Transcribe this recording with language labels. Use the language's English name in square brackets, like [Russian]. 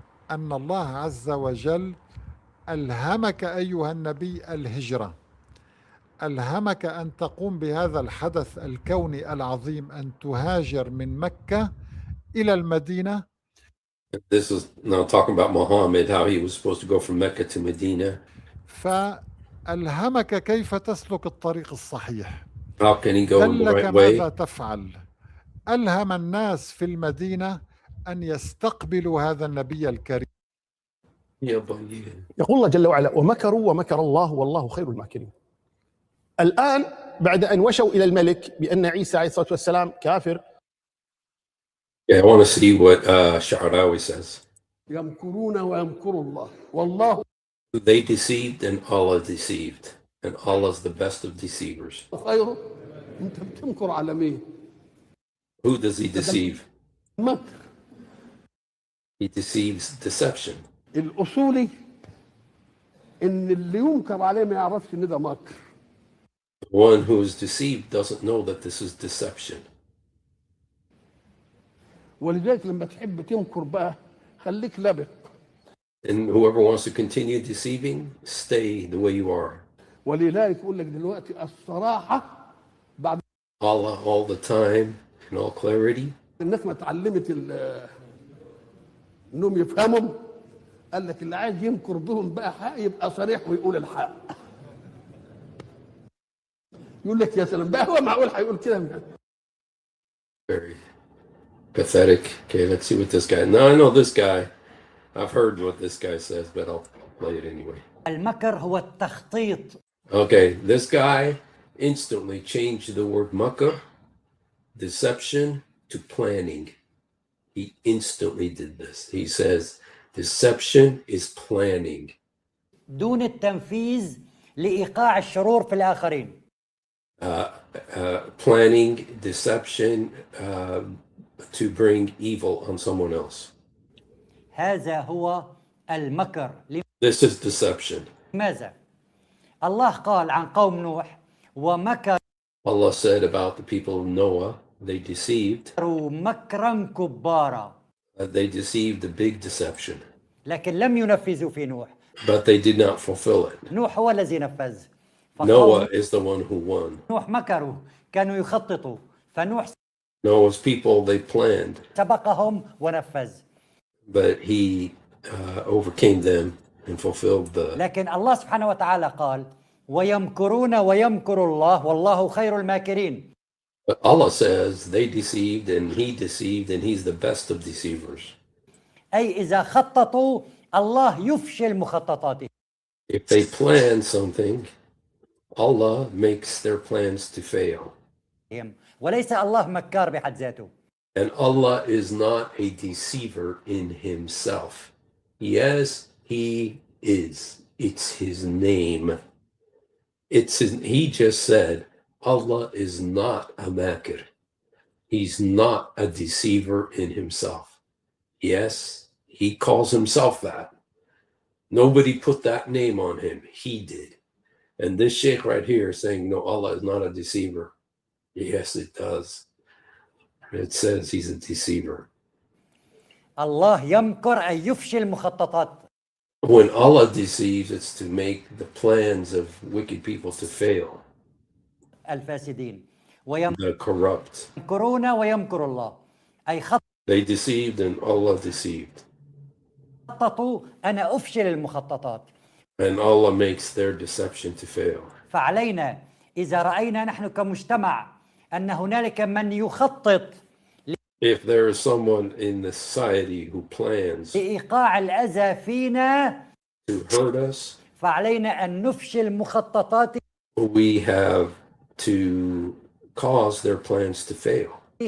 [Arabic] أن الله عز وجل ألهمك أيها النبي الهجرة، ألهمك أن تقوم بهذا الحدث الكوني العظيم، أن تهاجر من مكة إلى المدينة. [English] This is now talking about Muhammad, how he was supposed to go from Mecca to Medina. [Arabic] فألهمك كيف تسلك الطريق الصحيح. [English] How can he go in the [Arabic] لك [English] right [Arabic] ماذا [English] way? [Arabic] تفعل؟ ألهم الناس في المدينة أن يستقبلوا هذا النبي الكريم. يقول الله جل وعلا: ومكروا ومكر الله والله خير الماكرين. الآن بعد أن وشوا إلى الملك بأن عيسى عليه الصلاة والسلام كافر. [English] Yeah, I want to see what Sha'arawi says. [Arabic] يمكرون ويمكر الله والله. [English] They deceived and Allah deceived, and Allah is the best of deceivers. [Arabic] خيره. أنت بتمكر على مين؟ [English] Who does he deceive? [Arabic] مكر. [English] He deceives deception. [Arabic] الأصولي إن اللي ينكر عليه ما يعرفش إن ده مكر. [English] One who is deceived doesn't know that this is deception. [Arabic] ولذلك لما تحب تمكر بقى خليك لبق. [English] And whoever wants to continue deceiving, stay the way you are. [Arabic] ولذلك يقول لك دلوقتي الصراحة بعد [English] Allah all the time in all clarity. [Arabic] الناس ما اتعلمت انهم يفهموا، قال لك اللي عايز يمكر بهم بقى حق يبقى صريح ويقول الحق. يقول لك يا سلام بقى، هو معقول هيقول كده؟ [English] Very pathetic. Okay, let's see what this guy. Now I know this guy. I've heard what this guy says, but I'll play it anyway. [Arabic] المكر هو التخطيط. [English] Okay, this guy instantly changed the word makr, deception, to planning. He instantly did this. He says deception is planning. [Arabic] دون التنفيذ لإيقاع الشرور في الآخرين. [English] Planning, deception, to bring evil on someone else. [Arabic] هذا هو المكر. [English] This is deception. [Arabic] لماذا؟ الله قال عن قوم نوح ومكروا [English] Allah said about the people of Noah, they deceived. [Arabic] مكرا كبارا. [English] They deceived a big deception. [Arabic] لكن لم ينفذوا في نوح. [English] But they did not fulfill it. [Arabic] نوح هو الذي نفذ. [English] Noah is the one who won. [Arabic] نوح مكروا، كانوا يخططوا، فنوح [English] Noah's people, they planned. [Arabic] سبقهم ونفذ. [English] But he overcame them and fulfilled the. [Arabic] لكن الله سبحانه وتعالى قال: ويمكرون ويمكر الله والله خير الماكرين. [English] But Allah says they deceived and he's the best of deceivers. [Arabic] أي إذا خططوا الله يفشل مخططاتهم. [English] If they plan something, Allah makes their plans to fail. [Arabic] وليس الله مكار بحد ذاته. [English] And Allah is not a deceiver in himself. Yes, he is. It's his name. He just said, Allah is not a Mak'r. He's not a deceiver in himself. Yes, he calls himself that. Nobody put that name on him. He did. And this sheikh right here is saying, no, Allah is not a deceiver. Yes, it does. It says he's a deceiver. [Arabic] الله يمكر أن يفشل مخططات. [English] When Allah deceives, it's to make the plans of wicked people to fail. [Arabic] الفاسدين. [English] The corrupt. [Arabic] يمكرون ويمكر الله. أي [English] They deceived and Allah deceived. [Arabic] خططوا أنا أفشل المخططات. [English] And Allah makes their deception to fail. [Arabic] فعلينا إذا رأينا نحن كمجتمع أن هنالك من يخطط [English] If there is someone in the society who plans [Arabic] لإيقاع الأذى فينا [English] to hurt us, [Arabic] فعلينا أن نفشل مخططاته [English] we have to cause their plans to fail